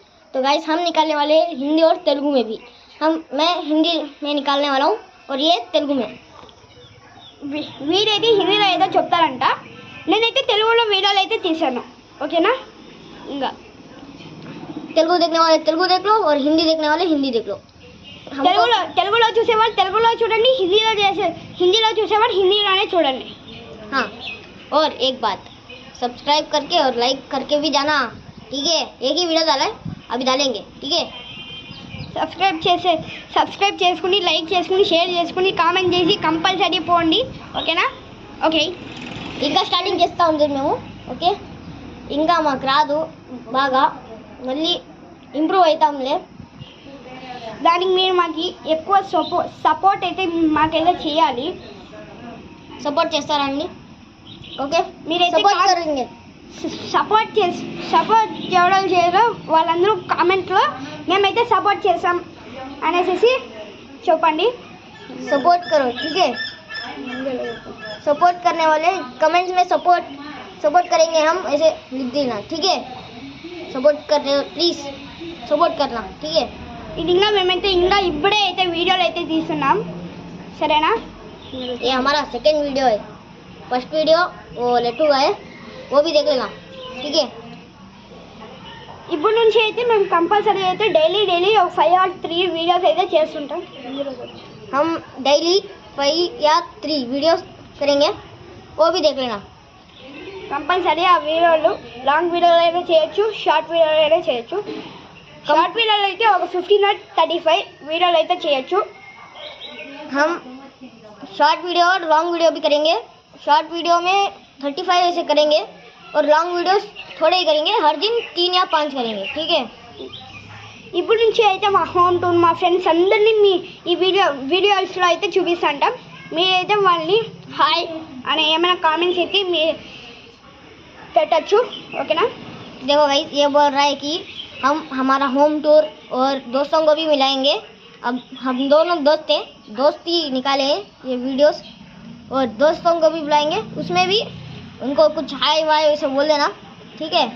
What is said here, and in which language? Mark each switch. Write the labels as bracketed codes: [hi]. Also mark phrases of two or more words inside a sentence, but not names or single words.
[hi] तो गाइस हम निकालने वाले हैं हिंदी और तेलुगु में भी। मैं हिंदी में निकालने वाला हूँ और ये तेलुगु में। [te] వీడైతే హిందీలో ఏదో చెప్తారంట, నేనైతే తెలుగులో వీడియోలు అయితే తీసాను। ఓకేనా? ఇంకా [hi] तेलुगु देखने वाले तेलुगु देख लो और हिंदी देखने वाले हिंदी देख लो। [te] తెలుగులో చూసేవాళ్ళు తెలుగులో చూడండి, హిందీలో చూసేవాళ్ళు హిందీలోనే చూడండి। [hi] हाँ, और एक बात, सब्सक्राइब करके और लाइक करके भी जाना, ठीक है? एक ही वीडियो डाला है, अभी डालेंगे, ठीक है? [te] సబ్స్క్రైబ్ చేసుకుని, లైక్ చేసుకుని, షేర్ చేసుకుని, కామెంట్ చేసి కంపల్సరీ పోండి। ఓకేనా? ఓకే, ఇంకా స్టార్టింగ్ చేస్తా ఉంది మేము। ఓకే, ఇంకా మాకు రాదు బాగా, మళ్ళీ ఇంప్రూవ్ అవుతాంలే। దానికి మీరు మాకు ఎక్కువ సపోర్ట్ అయితే మాకైతే చేయాలి। సపోర్ట్ చేస్తారండి? ఓకే, మీరైతే [hi] सपोर्ट करेंगे। [te] సపోర్ట్ ఎవరు చేయరో వాళ్ళందరూ కామెంట్లో మేమైతే సపోర్ట్ చేస్తాం అనేసి చెప్పండి। [hi] सपोर्ट करो, ठीक है? सपोर्ट करने वाले कमेंट्स में सपोर्ट करेंगे हम, ऐसे लिख देना, ठीक है? सपोर्ट करने प्लीज सपोर्ट करना, ठीक है? [te] ఇది ఇంకా మేమైతే ఇంకా ఇప్పుడే అయితే వీడియోలు అయితే తీస్తున్నాం, సరేనా? [hi] ये हमारा [en] second video [hi] है। [en] first video [hi] वो लेटू का है, वो भी देख लेना, ठीक है? [te] ఇప్పుడు నుంచి అయితే మేము కంపల్సరీ అయితే డైలీ ఒక 5 or 3 వీడియోస్ అయితే చేస్తుంటాం। [hi] हम डेली 5 या 3 वीडियोस करेंगे, वो भी देख लेना। [te] కంపల్సరీ ఆ వీడియోలు లాంగ్ వీడియోలు అయితే చేయొచ్చు, షార్ట్ వీడియోలు అయితే చేయొచ్చు। షార్ట్ వీడియోలు అయితే ఒక 15 or 35 వీడియోలు అయితే చేయొచ్చు। [hi] हम [en] short video [hi] और [en] long video [hi] भी करेंगे। [en] short video [hi] में 35 ऐसे करेंगे और [en] long videos [hi] थोड़े ही करेंगे, हर दिन 3 या 5 करेंगे, ठीक है? [te] ఇప్పుడు నుంచి అయితే మా [en] home tour, [te] మా ఫ్రెండ్స్ అందరినీ మీ ఈ వీడియోస్లో అయితే చూపిస్తుంటాం। మీరైతే వాళ్ళని హాయ్ అని ఏమైనా కామెంట్స్ అయితే మీ పెట్టచ్చు, ఓకేనా? [hi] देखो भाई, ये बोल रहा है कि हम हमारा [en] home tour [hi] और दोस्तों को भी मिलाएंगे। अब हम दोनों दोस्त हैं, दोस्ती निकाले हैं ये वीडियोस, और दोस्तों को भी बुलाएंगे, उसमें भी उनको कुछ हाय वाय वैसे बोल देना, ठीक है?